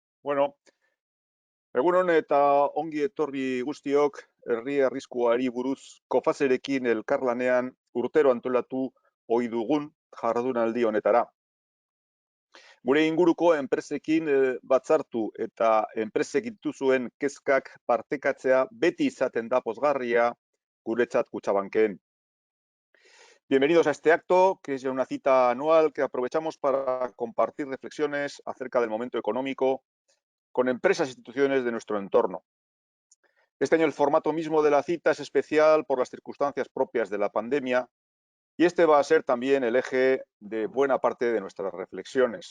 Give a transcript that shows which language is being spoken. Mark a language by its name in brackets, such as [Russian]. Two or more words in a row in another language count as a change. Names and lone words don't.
[Basque] Bueno, egunon eta ongi etorri guztiok herri arriskuari buruz kofazerekin elkarlanean urtero antolatu ohi dugun jardunaldi honetara. Gure inguruko enpresekin batzartu eta enpresek dituzuen kezkak partekatzea beti izaten da pozgarria guretzat Kutxabanken. [Spanish] Bienvenidos a este acto, que es una cita anual que aprovechamos para compartir reflexiones acerca del momento económico con empresas e instituciones de nuestro entorno. Este año el formato mismo de la cita es especial por las circunstancias propias de la pandemia y este va a ser también el eje de buena parte de nuestras reflexiones.